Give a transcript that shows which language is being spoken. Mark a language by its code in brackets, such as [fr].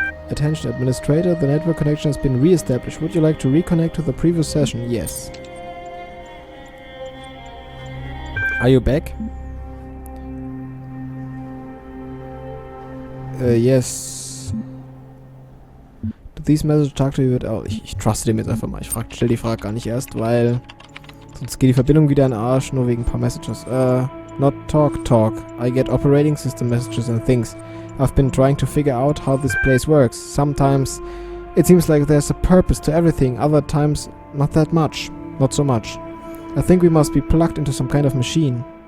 [en] Attention, administrator, the network connection has been re-established. Would you like to reconnect to the previous session? Yes. Are you back? Yes. Do these messages talk to you? [de] Oh, ich truste dem jetzt einfach mal. Ich stell die Frage gar nicht erst, weil sonst geht die Verbindung wieder in den Arsch, nur wegen ein paar Messages. [en] Not talk. I get operating system messages and things. I've been trying to figure out how this place works. Sometimes it seems like there's a purpose to everything, other times not that much. Not so much. I think we must be plugged into some kind of machine.